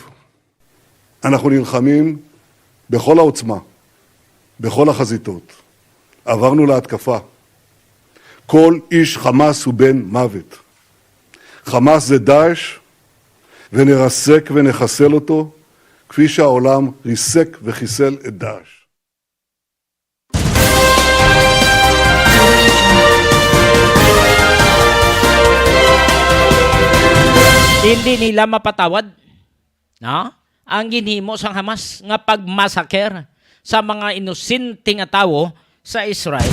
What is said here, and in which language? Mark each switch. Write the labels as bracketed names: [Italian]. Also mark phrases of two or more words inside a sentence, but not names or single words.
[Hebrew] אנחנו נלחמים בכל העוצמה, בכל החזיתות. עברנו להתקפה. כל איש חמאס הוא בן מוות. חמאס זה דאעש, ונרסק ונחסל אותו, כפי שהעולם ריסק וחיסל את דאעש. [Hiligaynon] Hindi nila mapatawad, no? Ang ginhimo sang Hamas nga pagmasaker sa mga inosente nga tawo sa Israel.